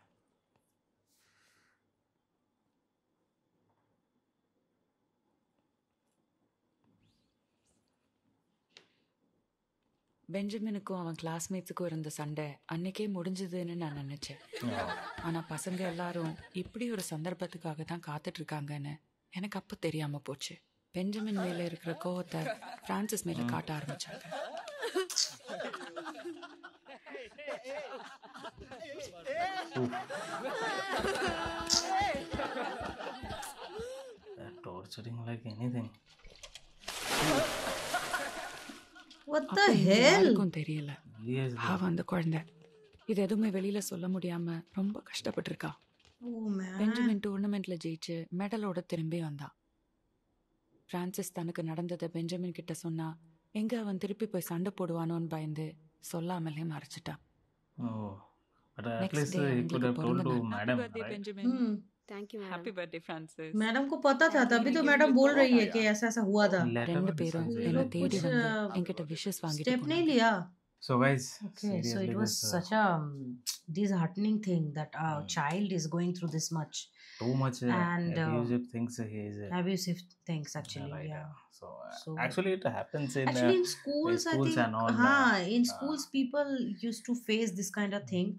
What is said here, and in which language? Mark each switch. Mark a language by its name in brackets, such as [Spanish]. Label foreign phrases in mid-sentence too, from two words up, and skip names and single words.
[Tamil] பெஞ்சமினுக்கும் அவன் கிளாஸ்மேட்ஸுக்கும் இருந்த சண்டை அன்னைக்கே முடிஞ்சதுன்னு நான் நினைச்சேன். ஆனா பசங்க எல்லாரும் இப்படி ஒரு சந்தர்ப்பத்துக்காக தான் காத்துட்டு இருக்காங்கன்னு எனக்கு அப்ப தெரியாம போச்சு. பெஞ்சமின் மேல இருக்கிற கோவத்தை பிரான்சிஸ் மேல காட்ட ஆரம்பிச்சாங்க. [English] Torturing like anything. What the hell? [Tamil] யாருக்கும் தெரியல. அவன் அந்த குழந்தை இது எதுவுமே வெளியில சொல்ல முடியாம ரொம்ப கஷ்டப்பட்டிருக்கா. பெஞ்சமின் டூர்னமெண்ட்ல ஜெயிச்சு மெடலோட திரும்பி வந்தான். பிரான்சிஸ் தனக்கு நடந்ததை பெஞ்சமின் கிட்ட சொன்னா எங்க அவன் திருப்பி போய் சண்டை போடுவானோன்னு பயந்து சொல்லாமலே மறைச்சிட்டான். [English] Happy birthday Francis. [Hindi] मैडम को पता था, तभी तो मैडम बोल रही है कि ऐसा ऐसा हुआ था. [Tamil] ரெண்டு பேரும் என்ன தேடி வந்து என்கிட்ட விஷஸ் வாங்கிட்டு [Hindi] स्टेप नहीं लिया. [English] So guys, okay, so it was such a disheartening thing that a child is going through this much. Too much and abusive things he is. Abusive things actually, right, yeah. So actually it happens in actually in schools I think and all. In schools people used to face this kind of thing.